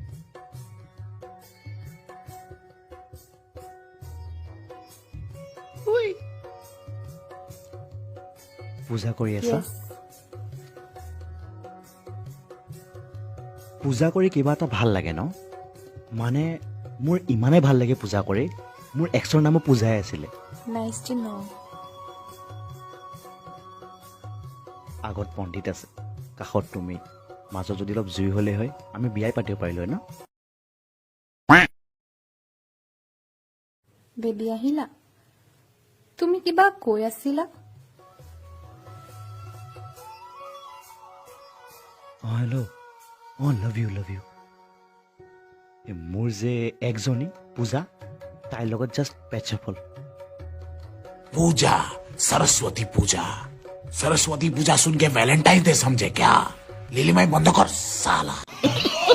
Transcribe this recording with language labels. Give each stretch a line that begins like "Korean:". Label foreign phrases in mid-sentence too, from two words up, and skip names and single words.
Assamese: পূজা কৰি আছা? পূজা কৰি কিবা এটা ভাল লাগে ন? মানে মোৰ ইমানেই ভাল লাগে পূজা কৰি, মোৰ এক্সৰ নামো পূজাই আছিলে।
English: Nice to know.
Assamese: আগত পণ্ডিত আছে, কাষত তুমি, মাজত যদি অলপ জুই হ'লে হয় আমি বিয়াই পাতিব পাৰিলো হয় ন? বেবী আহিলা? তুমি কিবা কৈ আছিলা? অঁ হেল্ল', অঁ
English: love you love you.
Assamese: মোৰ যে একজনী পূজা, তাইৰ লগত
English: just patch-up
Assamese: হ'ল।
Hindi: पूजा सरस्वती पूजा सरस्वती पूजा सुन के वैलेंटाइन डे समझे क्या? लीली माई बंद कर साला।